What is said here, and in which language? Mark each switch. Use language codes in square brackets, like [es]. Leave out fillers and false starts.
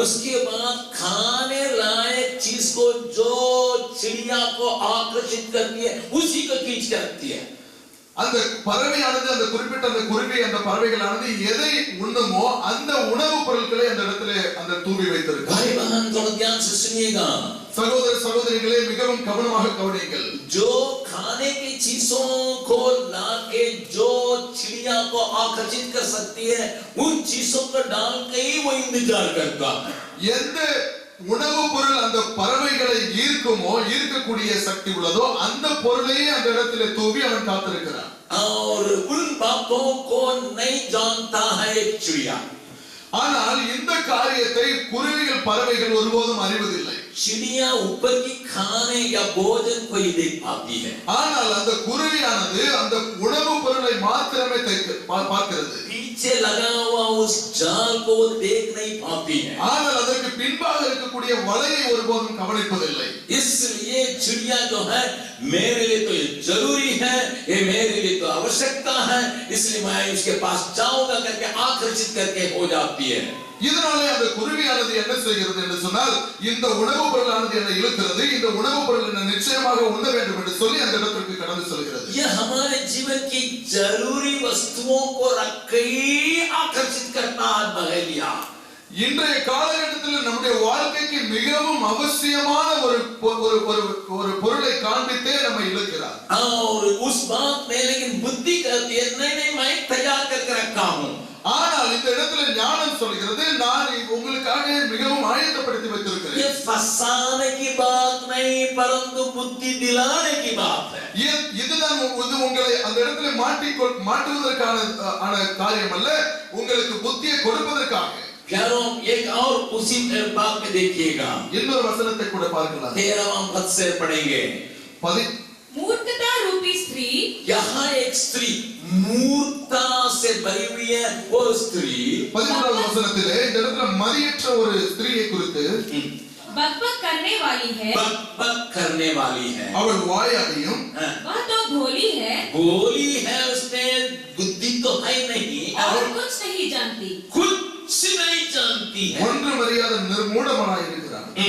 [hi] उसके बाद खाने लायक चीज को जो चिड़िया को आकर्षित करती है उसी को खींच कर रखती है. [ta] அந்த பறவையானது, அந்த குறிப்பிட்ட அந்த குருவி, அந்த பறவைகளானது எதை உண்ணுமோ அந்த உணவுப் பொருட்களை அந்த இடத்துல அந்த தூவி வைத்திருக்கு. [hi] भाई बहन थोड़ा ध्यान से सुनिएगा. [ta] சகோதர சகோதரிகளே, மிகவும் கவனமாக கவனியுங்கள். [hi] जो खाने की चीजों को लाके जो चिड़िया को आकर्षित कर सकती है उन चीजों को डाल के ही वो इंतजार करता है. [ta] எந்த உணவு பொருள் அந்த பறவைகளை ஈர்க்குமோ, ஈர்க்கக்கூடிய சக்தி உள்ளதோ அந்த பொருளையே அந்த இடத்துல தூவி அவன் காத்திருக்கிறான். [hi] और उन बातों को नहीं जानता है एक चिड़िया. [ta] ஆனால் இந்த காரியத்தை குருவிகள், பறவைகள் ஒருபோதும் அறிவதில்லை. [hi] चिड़िया ऊपर की खाने या भोजन को ही देख पाती है. [ta] ஆனால் அந்த குருவியானது அந்த உணவு பொருளை மாத்திரமே பார்க்கிறது. [hi] पीछे लगा हुआ उस जाल को देख नहीं पाती है. [ta] ஆனால் அதற்கு பின்பாக இருக்கக்கூடிய வலையை ஒருபோதும் கவனிப்பதில்லை. [hi] इसलिए चिड़िया जो है मेरे लिए तो ये जरूरी है, ये मेरे लिए तो आवश्यकता है, इसलिए मैं उसके पास जाऊंगा करके आकर्षित करके हो जाती है. [ta] இதனாலே அந்த குருவியானது என்ன செய்கிறது என்று சொன்னால், இந்த உணவு பொருளானது என்னை இழுக்கிறது, இந்த உணவு பொருள் என்ன நிச்சயமாக உண்ண வேண்டும் என்று சொல்லி அந்த இடத்திற்கு கடந்து செல்கிறது. [hi] ये हमारे जीवन की जरूरी वस्तुओं को रख के आकर्षित करता है बहेलिया. [ta] இன்றைய காலகட்டத்தில் நம்முடைய வாழ்க்கைக்கு மிகவும் அவசியமான ஒரு பொருளை காண்பித்தே நம்மை இழுக்கிறார். [hi] और उस बात में लेकिन बुद्धि कहती है नहीं मैं तैयार करके रखा हूं. [ta] ஆனால் இந்த இடத்துல ஞானம் சொல்கிறது, நான் உங்களுக்காக மிகவும் ஆயத்தப்படுத்தி வைத்திருக்கிறேன். [hi] ये फंसाने की बात नहीं परंतु बुद्धि दिलाने की बात है. [ta] இதுதான் உங்களை அந்த இடத்துல மாட்டுவதற்கான காரியம் அல்ல, உங்களுக்கு புத்தியை கொடுப்பதற்காக. [hi] प्यारों, एक और उसी बात में देखिएगा. [ta] இன்னொரு வசனத்தை கூட பார்க்கலாம். [hi] 13वां पद से पढ़ेंगे. मूर्खता रूपी स्त्री. यहाँ एक स्त्री मूर्खता से भरी हुई है. वो स्त्री [ta] 13வது வசனத்திலே இந்த இடத்துல மதியற்ற ஒரு ஸ்திரியை குறித்து [hi] बकबक करने वाली है. बकबक करने वाली है. [ta] அவள் வாயாடியும் [hi] वह तो भोली है. बोली है, उसने बुद्धि तो है नहीं और कुछ नहीं जानती. कुछ नहीं जानती है. [ta] ஒன்றும் அறியாத நிர்மூடமாய் இருக்கிறாள்.